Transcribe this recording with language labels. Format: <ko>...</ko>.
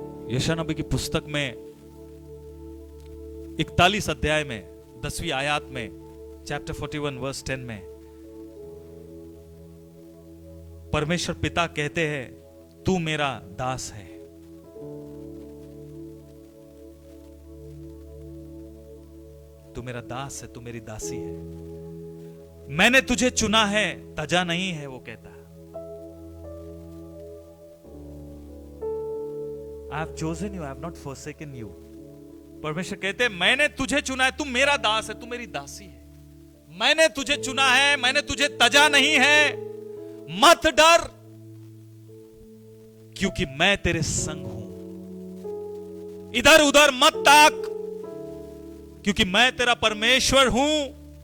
<hi>यशायाह नबी की पुस्तक में 41 अध्याय में 10वीं आयत में, चैप्टर 41 वर्स 10 में परमेश्वर पिता कहते हैं, तू मेरा दास है, तू मेरा दास है, तू मेरी दासी है। मैंने तुझे चुना है, तजा नहीं है, वो कहता है।</hi> <en>I have chosen you, I have not forsaken you.</en> <hi>परमेश्वर कहते हैं मैंने तुझे चुना है, तू मेरा दास है, तू मेरी दासी है। मैंने तुझे चुना है, मैंने तुझे तजा नहीं है, मत डर, क्योंकि मैं तेरे संग हूं। इधर उधर मत ताक, क्योंकि मैं तेरा परमेश्वर हूं।</hi>